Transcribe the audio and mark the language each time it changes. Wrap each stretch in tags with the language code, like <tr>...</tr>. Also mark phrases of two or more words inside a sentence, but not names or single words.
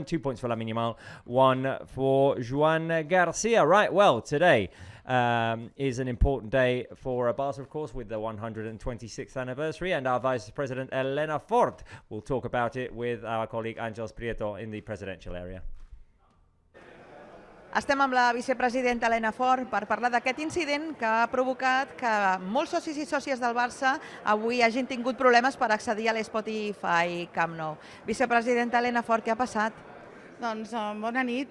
<en>2 points for Lamine Yamal, 1 for Joan Garcia. Right, well, today is an important day for Barca, of course, with the 126th anniversary, and our Vice President Elena Fort will talk about it with our colleague Àngels Prieto in the presidential area.</en> <ca>Estem amb la vicepresidenta Elena Fort per parlar d'aquest incident que ha provocat que molts socis i sòcies del Barça avui hagin tingut problemes per accedir a l'Spotify Camp Nou. Vicepresidenta Elena Fort, què ha passat? Doncs bona nit.</ca>